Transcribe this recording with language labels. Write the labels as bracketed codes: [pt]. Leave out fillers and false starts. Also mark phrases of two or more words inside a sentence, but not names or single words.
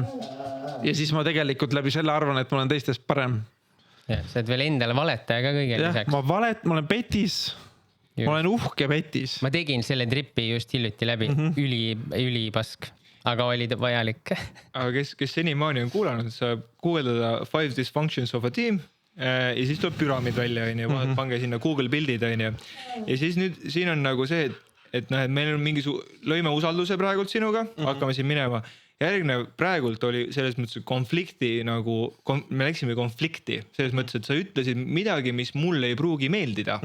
[et] Ja siis ma tegelikult läbi selle arvan, et ma olen teistest parem. Ja, sa oled veel endale valetaja ka kõige lisaks. Ma olen petis. Ma olen uhke petis. Ma tegin selle tripi just hiljuti läbi. Üli pask. Aga oli vajalik. Aga kes senimaani on kuulanud, saab guugeldada 5 dysfunctions of a team ja siis tuleb püramid välja, pange sinna Google pildid. Ja siis nüüd siin on nagu see, et meil on mingi lõime usalduse praegult sinuga, hakkame siin minema. Järgnev praegult oli selles mõttes konflikti nagu, me läksime konflikti, selles mõttes, et sa ütlesid midagi, mis mulle ei pruugi meeldida.